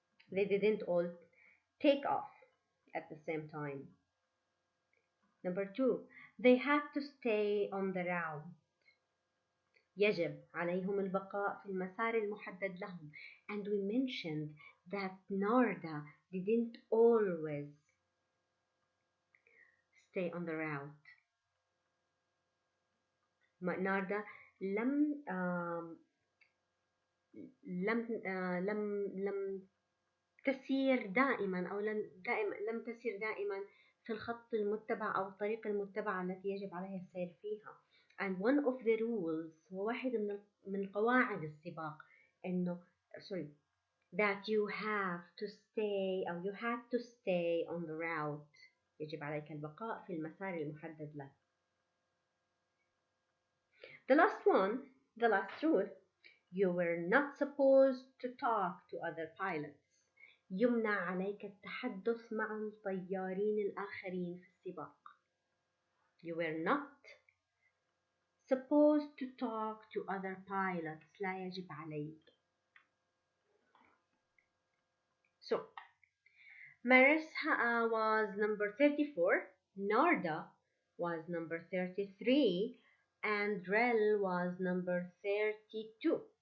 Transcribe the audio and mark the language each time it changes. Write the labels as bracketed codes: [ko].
[en] They didn't all take off at the same time. Number two, they had to stay on the route. [ar] يجب عليهم البقاء في المسار المحدد لهم. [en] And we mentioned that Narda didn't always stay on the route. [ar] Narda لم تسير دائما أو لم تسير دائما في الخط المتبع أو الطريق المتبع التي يجب عليها السير فيها. [en] And one of the rules, [ar] واحد من قواعد السباق, إنه [en] that you have to stay [ar] أو [en] you had to stay on the route. [ar] يجب عليك البقاء في المسار المحدد لك. [en] The last rule, you were not supposed to talk to other pilots. [ar] يمنع عليك التحدث مع الطيارين الآخرين في السباق. [en] You were not supposed to talk to other pilots. [ar] لا يجب عليك. [en] So, Maris was number 34, Narda was number 33, and Rel was number 32.